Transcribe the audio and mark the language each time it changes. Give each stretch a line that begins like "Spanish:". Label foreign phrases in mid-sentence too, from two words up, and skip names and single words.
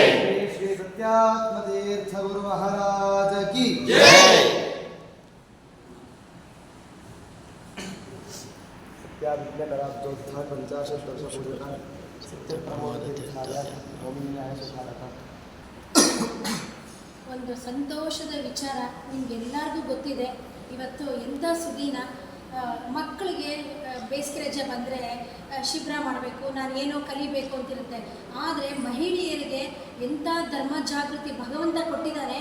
Hindi: श्री श्री सत्यात्म तीर्थ गुरु महाराज की जय।
Sanskrit: सत्याविज्ञानराब्दोत्थान पंचाशत्वर्षपूर्वक सत्य प्रमोद तीर्थाय ओमिन्याय सुखारಕ.
Kannada: ಒಂದು ಸಂತೋಷದ ವಿಚಾರ ನಿಮಗೆಲ್ಲರಿಗೂ ಗೊತ್ತಿದೆ. ಇವತ್ತು ಎಂಥ ಸುದಿನ, ಮಕ್ಕಳಿಗೆ ಬೇಸಿಗೆ ರಜೆ ಬಂದರೆ ಶಿಬಿರ ಮಾಡಬೇಕು, ನಾನು ಏನೋ ಕಲಿಬೇಕು ಅಂತಿರುತ್ತೆ. ಆದರೆ ಮಹಿಳೆಯರಿಗೆ ಎಂಥ ಧರ್ಮ ಜಾಗೃತಿ ಭಗವಂತ ಕೊಟ್ಟಿದ್ದಾರೆ.